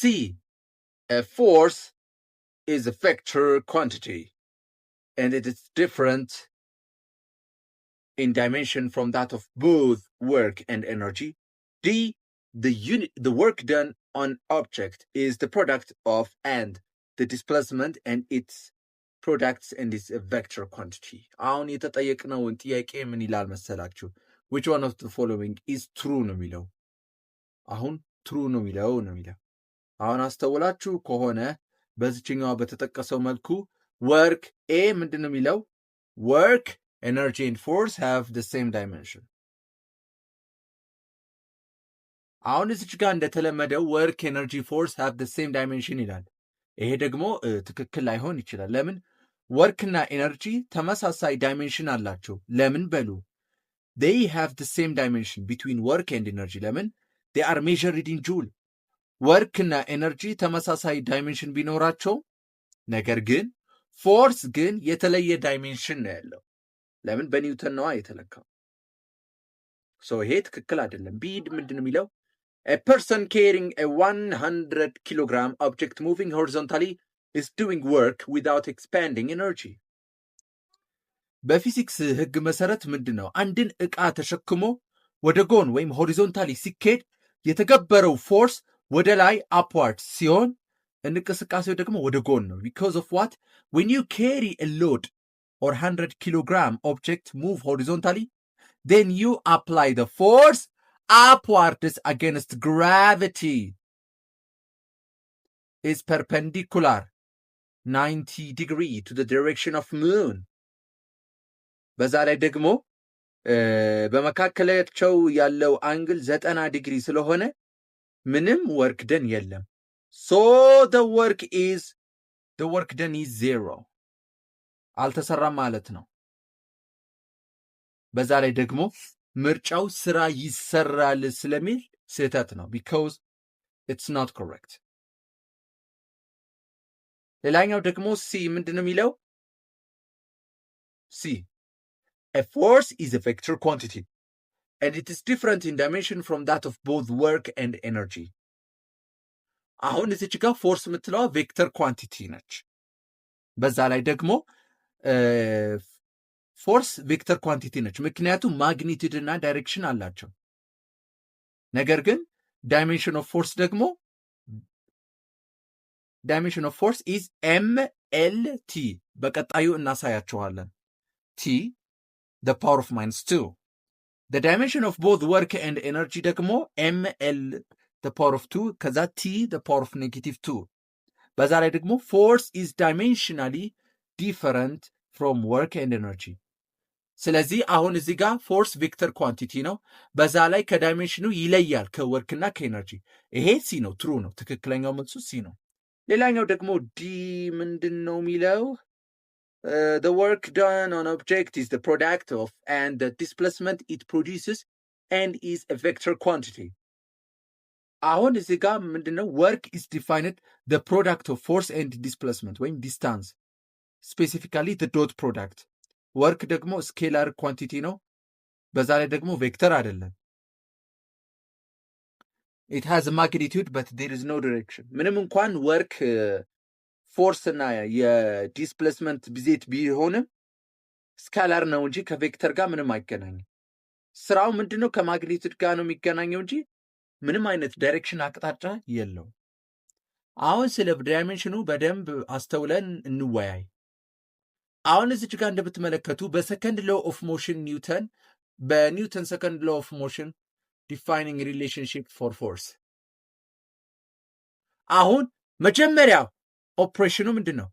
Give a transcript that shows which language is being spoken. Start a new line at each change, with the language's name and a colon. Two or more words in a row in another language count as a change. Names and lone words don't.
English: a force is a vector quantity and it is different in dimension from that of both work and energy. D. the work done on object is the product of and the displacement and its products and its a vector quantity.
Amharic: አሁን የተጠየቅነውን ጥያቄ ምን ይላል መሰላችሁ?
English: which one of the following is true
Amharic: ነው የሚለው። አሁን true ነው የሚለው አሁን አስተውላችሁ ከሆነ በዚህኛው በተጠቀሰው መልኩ work A ምንድን ነው የሚለው?
English: work, energy and force have the same dimension።
Amharic: አሁን እዚች ጋር እንደተለመደው
English: work, energy, force have the same dimension
Amharic: ይላል። ይሄ ደግሞ ትክክል ላይሆን ይችላል። ለምን? ወርክ እና ኤነርጂ ተመሳሳይ ዳይሜንሽን አላቸው። ለምን በሉ?
English: they have the same dimension between work and energy። ለምን? they are measured in joule።
Amharic: ወርክ እና ኤነርጂ ተመሳሳይ ዳይሜንሽን ቢኖራቸው ነገር ግን ፎርስ ግን የተለየ ዳይሜንሽን ነው ያለው። ለምን? በኒውተን ነዋ የተለካው። ይሄ ትክክል አይደለም። ቢድ ምንድን ነው የሚለው?
English: a person carrying a 100 kilogram object moving horizontally is doing work without expending energy።
Amharic: በፊዚክስ ህግ መሰረት ምንድን ነው? አንድን ዕቃ ተሸክሞ ወደ ጎን ወይም ሆሪዞንታሊ ሲኬድ የተገበረው ፎርስ ወደ ላይ አፕዋርድ ሲሆን እንቅስቃሴው ደግሞ ወደ ጎን ነው።
English: because of what? when you carry a load or 100 kilogram object move horizontally then you apply the force upwards against gravity is perpendicular 90 degree to the direction of moon።
Amharic: በዛ ላይ ደግሞ በመካከላቸው ያለው አንግል 90 ዲግሪ ስለሆነ ምንም
English: work done
Amharic: የለም።
English: so the work done is zero።
Amharic: አልተሰራም ማለት ነው። በዛ ላይ ደግሞ ምርጫው ስራ ይሰራል ስለሚል ስህተት ነው።
English: because it's not correct።
Amharic: ሌላኛው ደግሞ ሲ ምንድን ነው የሚለው?
English: ሲ a force is a vector quantity and it is different in dimension from that of both work and energy።
Amharic: አሁን እዚች ጋር ፎርስ የምትለዋ
English: vector quantity
Amharic: ነች። በዛ ላይ ደግሞ
English: force vector quantity
Amharic: ነች፣ ምክንያቱም ማግኒቱድ እና ዳይሬክሽን አላቸው። ነገር ግን
English: dimension of force
Amharic: ደግሞ
English: dimension of force is MLT
Amharic: በቀጣዩ እናሳያቸዋለን።
English: T the power of -2 the dimension of both work and energy
Amharic: ደግሞ
English: ML the power of 2
Amharic: ከዛ
English: T the power of -2
Amharic: በዛ ላይ ደግሞ
English: force is dimensionally different from work and energy
Amharic: ስለዚህ አሁን እዚህ ጋር
English: force vector quantity
Amharic: ነው። በዛ ላይ ከዳይሜንሽኑ ይለያል ከወርክና ከኤነርጂ። ይሄ ሲ ነው፣ ትሩ ነው። ትክክለኛው መልሱ ሲ ነው። ሌላኛው ደግሞ ዲ ምንድን ነው የሚለው?
English: the work done on object is the product of and the displacement it produces and is a vector quantity።
Amharic: አሁን እዚህ ጋር ምንድነው?
English: work is defined the product of force and displacement
Amharic: ወይም
English: distance specifically the dot product
Amharic: ወርክ ደግሞ
English: scalar quantity
Amharic: ነው። በዛ ላይ ደግሞ ቬክተር አይደለም።
English: it has a magnitude but there is no direction።
Amharic: ምንም እንኳን
English: work force
Amharic: እና የዲስፕሌስመንት ብዜት ቢሆንም ስኬላር ነው እንጂ ከቬክተር ጋር ምንም አይገናኝም። ስራው ምንድነው? ከማግኒቱድ ጋር ነው የሚገናኘው እንጂ ምንም አይነት ዳይሬክሽን አቅጣጫ የለውም። አሁን ስለ ዳይሜንሽኑ በደንብ አስተውለን እንወያይ። አሁን እዚች ጋር እንደምትመለከቱ በሰከንድ
English: law of motion
Amharic: ኒውተን በኒውተን
English: second law of motion defining relationship for force
Amharic: አሁን መጀመሪያ ኦፕሬሽኑ ምንድን ነው?